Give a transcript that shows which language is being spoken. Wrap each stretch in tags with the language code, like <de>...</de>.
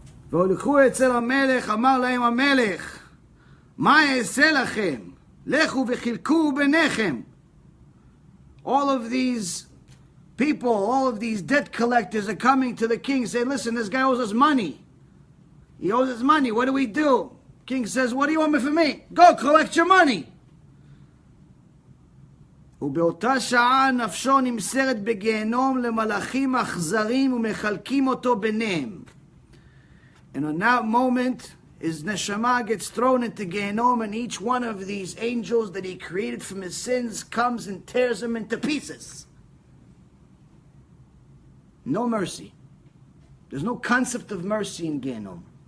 <he>והולכו אצל המלך, אמר להם המלך, מה אעשה לכם? לכו וחילקו ביניכם.</he> <en>All of these people, all of these debt collectors are coming to the king saying, listen, this guy owes us money. He owes us money. What do we do? King says, what do you want me for me? Go collect your money.</en> <he>ובאותה שעה נפשו נמסרת בגיהנום למלאכים אכזרים ומחלקים אותו ביניהם.</he> <en>And on that moment, his neshama gets thrown into Gehinnom, and each one of these angels that he created from his sins comes and tears him into pieces. No mercy. There's no concept of mercy in Gehinnom.</en>